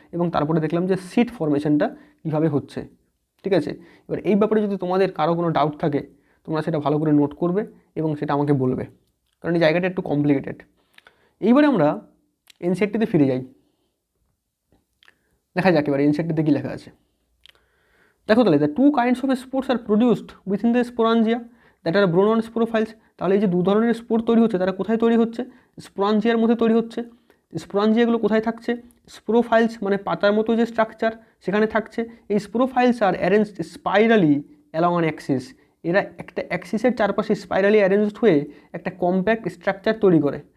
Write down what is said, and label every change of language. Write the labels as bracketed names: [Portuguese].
[Bangla] এবং তারপরে দেখলাম যে সিড ফর্মেশনটা কীভাবে হচ্ছে, ঠিক আছে? এবার এই ব্যাপারে যদি তোমাদের কারো কোনো ডাউট থাকে, তোমরা সেটা ভালো করে নোট করবে এবং সেটা আমাকে বলবে, কারণ এই জায়গাটা একটু কমপ্লিকেটেড। এইবারে আমরা এনসিইআরটিতে ফিরে যাই, দেখা যাক এবার এনসিইআরটিতে কী লেখা আছে। দেখো তাহলে, [English] The 2 kinds of spores are produced within the sporangia that are grown on sporophytes। [Bangla] তাহলে এই যে 2 ধরনের স্পোর তৈরি হচ্ছে, তারা কোথায় তৈরি হচ্ছে? স্পোরাঞ্জিয়ার মধ্যে তৈরি হচ্ছে। স্পোরাঞ্জিয়াগুলো কোথায় থাকছে? স্পোরোফাইলস, মানে পাতার মতো যে স্ট্রাকচার সেখানে থাকছে। এই [English] Sporophylls are arranged spirally along an axis. [Bangla] এরা একটা অ্যাক্সিসের চারপাশে স্পাইরালি অ্যারেঞ্জড হয়ে একটা কম্প্যাক্ট স্ট্রাকচার তৈরি করে।